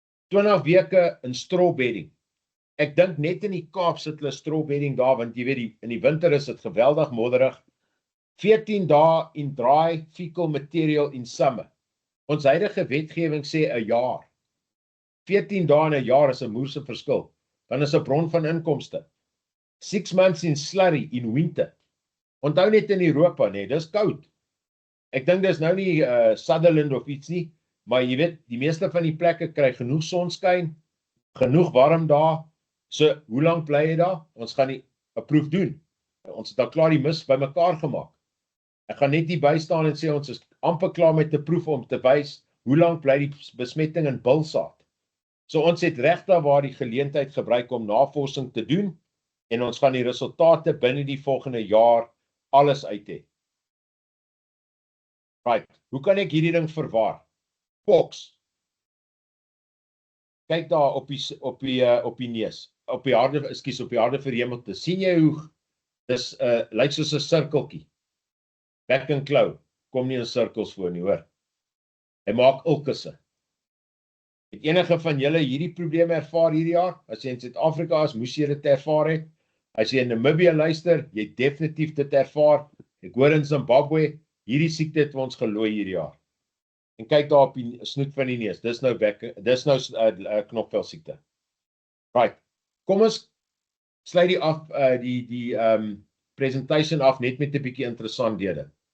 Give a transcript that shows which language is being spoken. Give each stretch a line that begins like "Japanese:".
Afrikaans: 20 weke in strawbedding. Ek dink net in die Kaap sit hulle strawbedding daar, want jy weet, in die winter is dit geweldig modderig.
English: 14 dae in dry fecal material in summer.
Afrikaans: Ons huidige wetgewing sê 'n jaar. 14 dae in 'n jaar is 'n moerse verskil. Dan is 'n bron van inkomste.
English: 6 months in slurry in winter.
Afrikaans: Onthou net in Europa, nee, dis koud. Ek dink dis nou nie Sutherland of iets nie, maar jy weet, die meeste van die plekke kry genoeg sonskyn, genoeg warm dae. So, hoe lank bly jy daar? Ons gaan 'n proef doen. Ons het al klaar die mis bymekaar gemaak. Ek gaan net nie bystaan en sê ons is amper klaar met 'n proef om te wys hoe lank bly die besmetting in bilsaad. So ons het regtig waar die geleentheid gebruik om navorsing te doen en ons gaan die resultate binne die volgende jaar alles uit hê. Right, hoe kan ek hierdie ding verwaar? Pox. Kyk daar op die neus, op die harde verhemelte. sien jy hoe dis lyk soos 'n sirkeltjie. Bek en klou kom nie in sirkels voor nie, hoor. Hy maak ulkusse. Het enige van julle hierdie probleme ervaar hierdie jaar? As jy in Suid-Afrika is, moes jy dit ervaar het. As jy in Namibië luister, jy het definitief dit ervaar. Ek hoor in Zimbabwe, hierdie siekte het ons gelooi hierdie jaar. En kyk daar op die snoet van die neus, dis nou knopvel siekte. Right, kom ons sluit die af, die presentation af net met 'n bietjie interessanthede.